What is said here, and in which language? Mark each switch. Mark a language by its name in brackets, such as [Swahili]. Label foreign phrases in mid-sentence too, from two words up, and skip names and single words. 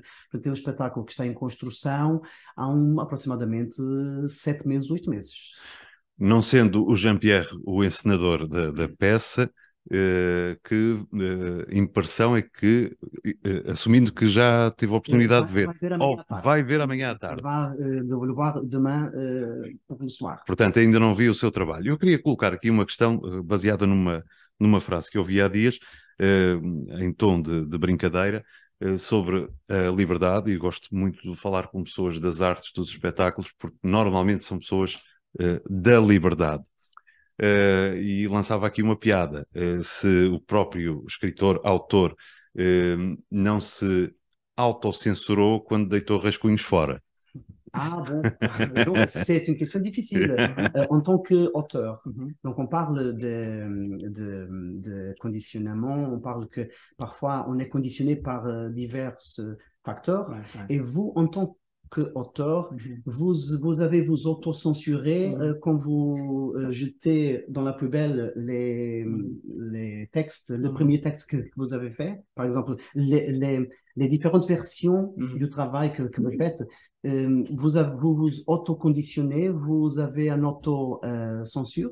[Portuguese] Portanto, é um espetáculo que está em construção há aproximadamente 7 meses, 8 meses. Não sendo o Jean-Pierre o encenador da peça, que impressão é que, assumindo que já teve a oportunidade de ver, vai ver amanhã à tarde. Vai ver [French] demain pour le soir. [Portuguese] Portanto, ainda não vi o seu trabalho. Eu queria colocar aqui uma questão baseada numa frase que eu ouvi há dias, em tom de brincadeira, sobre a liberdade, e gosto muito de falar com pessoas das artes, dos espetáculos, porque normalmente são pessoas da liberdade. E lançava aqui uma piada. Se o próprio escritor, autor, não se autocensurou quando deitou rascunhos fora. [French] Ah bon, donc c'est une question difficile en tant qu'auteur. Donc on parle de conditionnement, on parle que parfois on est conditionné par divers facteurs, et vous en tant qu'auteur, vous avez vous auto-censuré quand vous jetez dans la poubelle les textes, le premier texte que vous avez fait, par exemple les différentes versions du travail que vous faites, vous vous auto-conditionnez, vous avez un auto-censure.